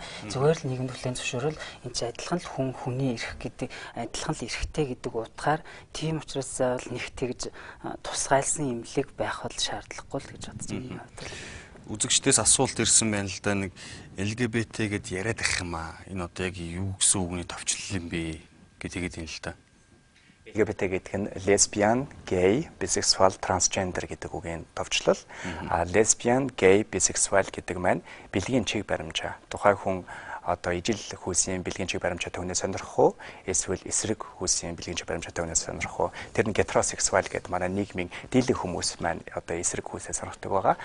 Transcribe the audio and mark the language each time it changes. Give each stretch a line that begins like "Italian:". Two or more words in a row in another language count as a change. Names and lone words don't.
Mongolian: Зүгээр л нийгэм төлөв зөвшөөрөл энэ ч адилхан л хүний эрх гэдэг адилхан л эрхтэй гэдэг утгаар тийм учраас бол нэг тэгж тусгайлсан эмнэлэг байх бол шаардлагагүй л гэж бодож байна. Үзэгчдээс асуулт ирсэн байна л да, нэг LGBT гэд яриад ах юм аа. Энэ одоо яг юу гэсэн үгний товчлол юм бэ гэдэг юм л да. LGBT гэдэг нь
English: lesbian, gay, bisexual, transgender
Mongolian: гэдэг үгийн товчлол.
English: Lesbian, gay, bisexual
Mongolian: гэдэг маань бэлгийн чиг баримжаа. Тухай хүн одоо ижил хүүсийн бэлгийн чиг баримжаатай хүнээс сонирхох уу, эсвэл эсрэг хүүсийн бэлгийн чиг баримжаатай хүнээс сонирхох уу. Тэр нь heterosexual гэдэг манай нийгмийн дийлэнх хүмүүс маань одоо эсрэг хүүсээ сонирхдаг байгаа.